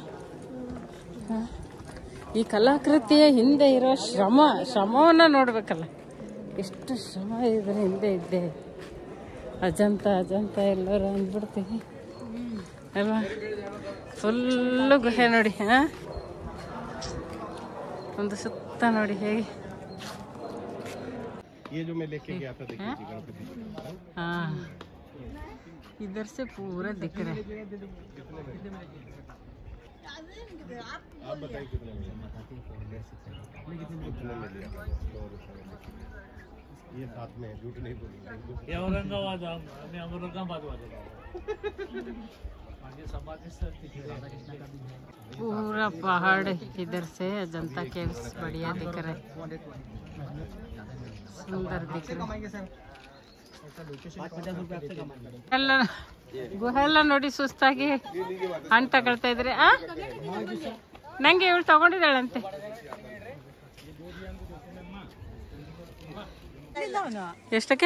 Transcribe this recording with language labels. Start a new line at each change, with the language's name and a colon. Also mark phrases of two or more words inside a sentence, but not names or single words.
Kannada: ಈ ಕಲಾಕೃತಿಯ ಹಿಂದೆ ಇರೋ ಶ್ರಮವನ್ನು ನೋಡ್ಬೇಕಲ್ಲ, ಎಷ್ಟು ಶ್ರಮ ಇದ್ರ ಹಿಂದೆ ಇದ್ದೆ. ಅಜಂತ ಎಲ್ಲರೂ ಅಂದ್ಬಿಡ್ತೀವಿ ಅಲ್ವಾ. ಫುಲ್ಲು ಗುಹೆ ನೋಡಿ. ಒಂದು ಸುತ್ತ ನೋಡಿ ಹೇಗೆ.
Hindi: हाँ, इधर से पूरा दिख रहा है. आप बताइए कितने में लिया? ये साथ में झूठ नहीं बोलूंगा. ये औरंगाबाद, मैं औरंगाबाद वाले. पूरा पहाड़ इधर से अजंता केव्स बढ़िया दिख रहा है, सुंदर दिख रहा है.
Kannada: ಎಲ್ಲ ಗುಹೆ ಎಲ್ಲ ನೋಡಿ ಸುಸ್ತಾಗಿ ಹಣ್ಣು ತಗೊಳ್ತಾ ಇದ್ರೆ. ನಂಗೆ ಇವಳು ತಗೊಂಡಿದ್ದಾಳಂತೆ. ಎಷ್ಟಕ್ಕೆ?